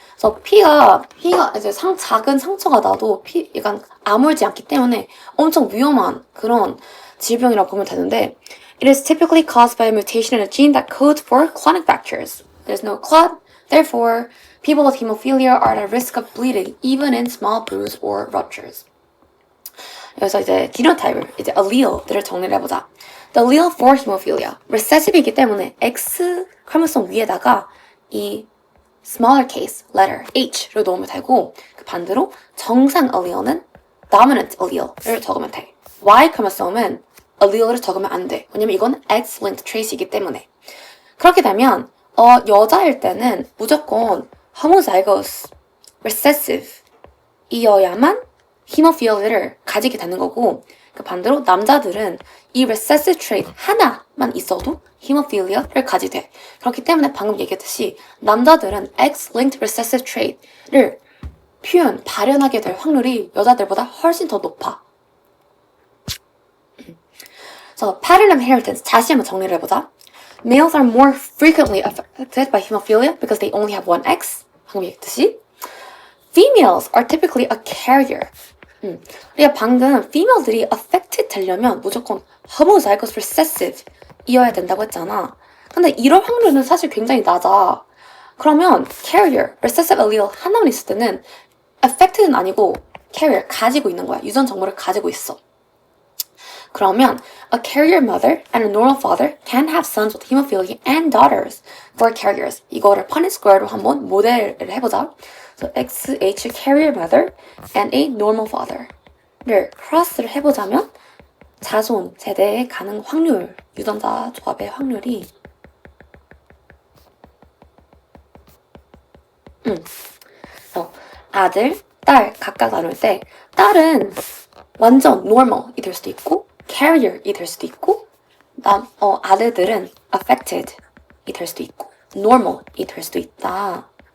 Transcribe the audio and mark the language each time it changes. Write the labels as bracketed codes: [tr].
[ko] 그래서 피가 이제 작은 상처가 나도 약간 아물지 않기 때문에 엄청 위험한 그런 질병이라고 보면 되는데 [en] It is typically caused by a mutation in a gene that codes for clotting factors. There's no clot, therefore, people with hemophilia are at a risk of bleeding, even in small bruises or ruptures. [ko] 여기서 이제 genotype을, 이제 allele들을 정리를 해보자. [en] The allele for hemophilia, [ko] recessive이기 때문에 X 크로모솜 위에다가 이 smaller case letter H를 넣으면 되고 그 반대로 정상 allele는 dominant allele를 적으면 돼. Y 크로모솜은 allele를 적으면 안 돼. 왜냐면 이건 X-linked trait이기 때문에. 그렇게 되면 여자일 때는 무조건 homozygous recessive 이어야만 히모필리아를 가지게 되는 거고, 그 반대로 남자들은 이 recessive trait 하나만 있어도 히모필리아를 가지게 돼. 그렇기 때문에 방금 얘기했듯이 남자들은 X-linked recessive trait를 발현하게 될 확률이 여자들보다 훨씬 더 높아. 그래서 pattern of inheritance 다시 한번 정리를 해보자. [en] Males are more frequently affected by hemophilia because they only have one X. [ko] 방금 얘기했듯이 [en] females are typically a carrier. [ko] 우리가 방금 female들이 affected 되려면 무조건 homozygous recessive 이어야 된다고 했잖아. 근데 이럴 확률은 사실 굉장히 낮아. 그러면 carrier, recessive allele 하나만 있을 때는 affected는 아니고 carrier, 가지고 있는 거야. 유전 정보를 가지고 있어. 그러면 [en] a carrier mother and a normal father can have sons with hemophilia and daughters for carriers. [ko] 이거를 Punnett square로 한번 모델을 해보자. So XH carrier mother and a normal father를 크로스를 해보자면 자손 세대에 가는 확률, 유전자 조합의 확률이 아들, 딸 각각 나눌 때 딸은 완전 normal이 될 수도 있고 carrier이 될 수도 있고 아들들은 affected이 될 수도 있고 normal이 될 수도 있다.